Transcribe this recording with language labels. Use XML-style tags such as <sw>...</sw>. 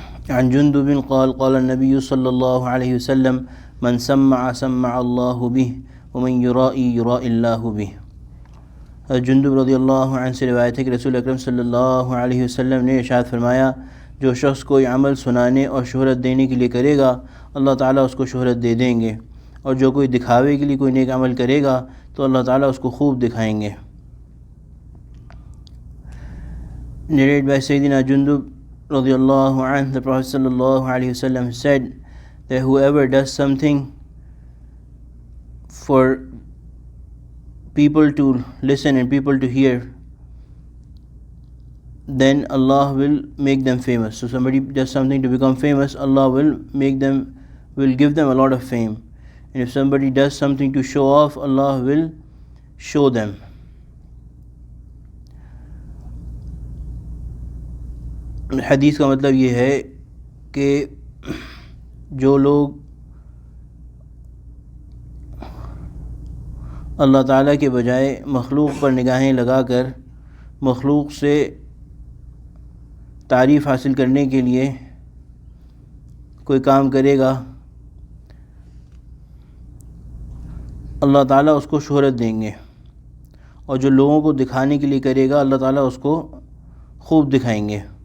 <ar>عن جندب قال قال النبي صلى الله عليه وسلم من سمع سمع الله به ومن يرائي يرائي الله به.</ar> <ur>جندب رضی اللہ عنہ سے روایت ہے کہ رسول اکرم صلی اللہ علیہ وسلم نے ارشاد فرمایا، جو شخص کوئی عمل سنانے اور شہرت دینے کے لیے کرے گا اللہ تعالیٰ اس کو شہرت دے دیں گے، اور جو کوئی دکھاوے کے لیے کوئی نیک عمل کرے گا تو اللہ تعالیٰ اس کو خوب دکھائیں گے.</ur> <en>Narrated by Sayyidina Jundub radiallahu anhu, the Prophet sallallahu alaihi wasallam said that whoever does something for people to listen and people to hear, then Allah will make them famous. So somebody does something to become famous, Allah will give them a lot of fame. And if somebody does something to show off, Allah will show them.</en> <ur>حدیث کا مطلب یہ ہے کہ جو لوگ اللہ تعالیٰ کے بجائے مخلوق پر نگاہیں لگا کر مخلوق سے تعریف حاصل کرنے کے لیے کوئی کام کرے گا اللہ تعالیٰ اس کو شہرت دیں گے، اور جو لوگوں کو دکھانے کے لیے کرے گا اللہ تعالیٰ اس کو خوب دکھائیں گے.</ur>